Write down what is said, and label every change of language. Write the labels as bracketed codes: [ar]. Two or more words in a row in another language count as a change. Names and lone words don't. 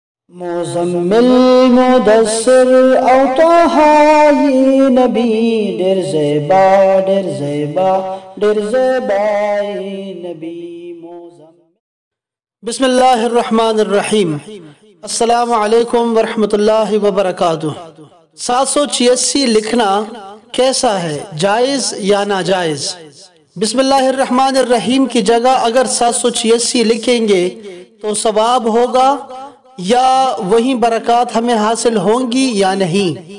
[ps] مزمل مدثر او طه ی نبی ډیر زیبا ډیر زیبا ډیر زیبا نبی [ar] بسم اللہ الرحمن الرحیم السلام علیکم ورحمۃ اللہ وبرکاتہ [ur] 786 لکھنا کیسا ہے، جائز یا ناجائز؟ [ar] بسم اللہ الرحمن الرحیم [ur] کی جگہ اگر 786 لکھیں گے تو ثواب ہوگا یا وہی برکات ہمیں حاصل ہوں گی یا نہیں؟